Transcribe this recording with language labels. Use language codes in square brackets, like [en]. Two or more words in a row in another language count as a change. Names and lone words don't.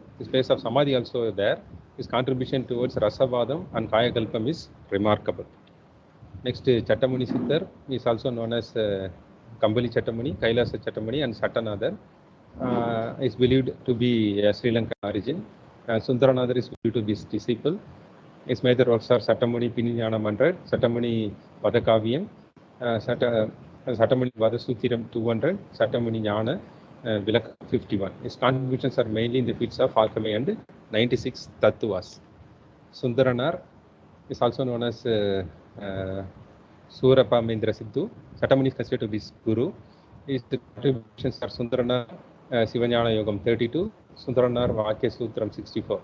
[en] His place of Samadhi also there. His contribution towards Rasavadam and Kayakalpam is remarkable. Next, Chattamuni Siddhar is also known as Kambali Chattamuni, Kailasa Chattamuni, and Sattanadar. Is believed to be a Sri Lankan origin. Sundaranadar is believed to be his disciple. His major works are Sattamuni Pininyana 100, Sattamuni Vadakavyam, Sattamuni Vadasuthiram 200, Sattamuni Jnana Vilak 51. His contributions are mainly in the fields of alchemy and 96 Tattvas. Sundaranar is also known as Surapa Mendra Siddhu. Sattamuni is considered to be his guru. His contributions are Sundaranar Sivanyana Yogam 32, Sundranar Vakya Sutram 64.